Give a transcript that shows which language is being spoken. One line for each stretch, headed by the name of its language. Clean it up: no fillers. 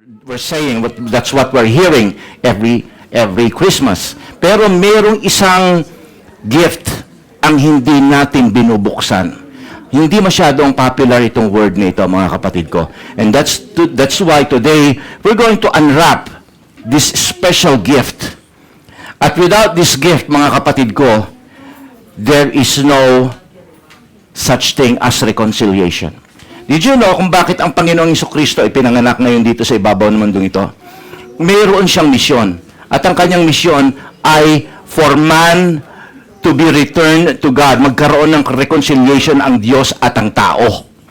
English: we're saying, that's what we're hearing every Christmas.
Filipino: Pero merong isang gift ang hindi natin binubuksan. Hindi masyadong popular itong word na ito, mga kapatid ko.
English: And that's why today, we're going to unwrap this special gift. At without this gift,
Filipino: mga kapatid ko,
English: there is no such thing as reconciliation. Did you know
Filipino: kung bakit ang Panginoong Jesucristo ay pinanganak ngayon dito sa ibabaw ng mundong ito? Mayroon siyang misyon. At ang kanyang misyon ay
English: for man to be returned to God.
Filipino: Magkaroon ng reconciliation ang Diyos at ang tao.